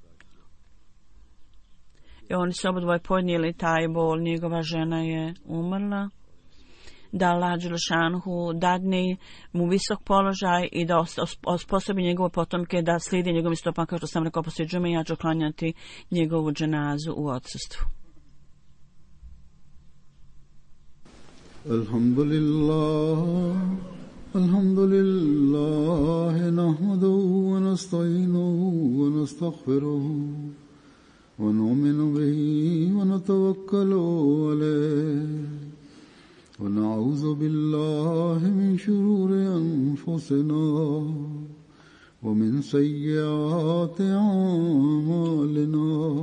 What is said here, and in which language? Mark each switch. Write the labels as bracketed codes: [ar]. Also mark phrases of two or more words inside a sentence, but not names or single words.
[bs] I oni su obodvoje podnijeli taj bol. Njegova žena je umrla. Da Allah Đelešanhu dadne mu visok položaj i da osposobi njegove potomke da slijedi njegovim stopama, kao što sam rekao poslije džume, ja ću klanjati njegovu dženazu u odsustvu. [ar] الحمد لله نحمده ونستعينه ونستغفره ونؤمن به ونتوكل عليه ونعوذ بالله من شرور أنفسنا ومن سيئات أعمالنا.